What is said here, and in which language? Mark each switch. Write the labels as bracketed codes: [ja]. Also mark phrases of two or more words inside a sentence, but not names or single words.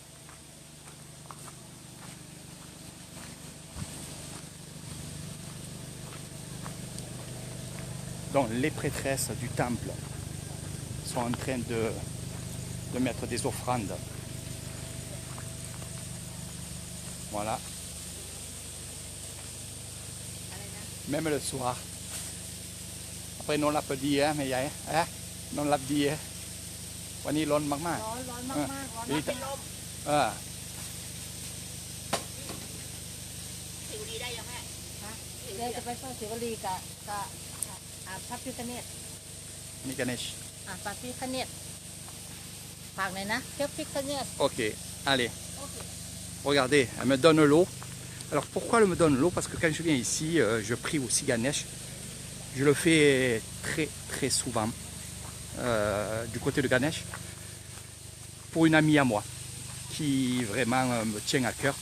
[fr] Donc les prêtresses du temple sont en train de mettre des offrandes. Voilà. Même le soir. Après, non l'a pas dit, hein, mais hein, non l'a dit. [th] วันนี้ร้อนมาก ร้อนมากๆร้อนมากเป็นลม ๆ สิวดีได้ยังแม่เดี๋ยวจะไปเฝ้าสิวลีกับพระพิฆเนศ นี่กันเนช พระพิฆเนศฝากหน่อยนะพระพิฆเนศ [fr] Ok, allez. Regardez, elle me donne l'eau. Alors pourquoi elle me donne l'eau? Parce que quand je viens ici, je prie aussi Ganesh. Je le fais très très souvent du côté de Ganesh pour une amie à moi qui vraiment me tient à cœur.